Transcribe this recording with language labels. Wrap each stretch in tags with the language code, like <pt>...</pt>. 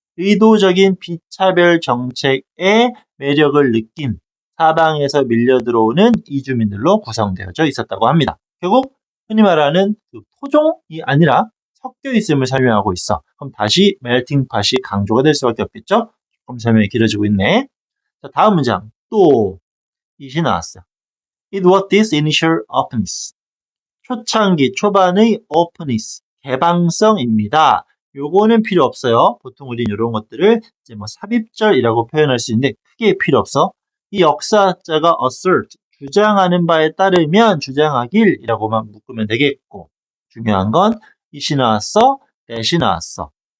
<ko>의도적인 비차별 정책의 매력을 느낀 사방에서 밀려 들어오는 이주민들로 구성되어져 있었다고 합니다. 결국 흔히 말하는 그 토종이 아니라 섞여 있음을 설명하고 있어. 그럼 다시 melting pot이 강조가 될 수밖에 없겠죠? 조금 설명이 길어지고 있네. 자, 다음 문장. 또 이시 나왔어요.</ko> <en>It was this initial openness.</en> <ko>초창기, 초반의 openness, 개방성입니다. 요거는 필요 없어요. 보통 우린 이런 것들을 이제 뭐 삽입절이라고 표현할 수 있는데 크게 필요 없어. 이 역사자가 assert, 주장하는 바에 따르면 주장하길이라고만 묶으면 되겠고 중요한 건 이시 나왔어, that이 나왔어.</ko>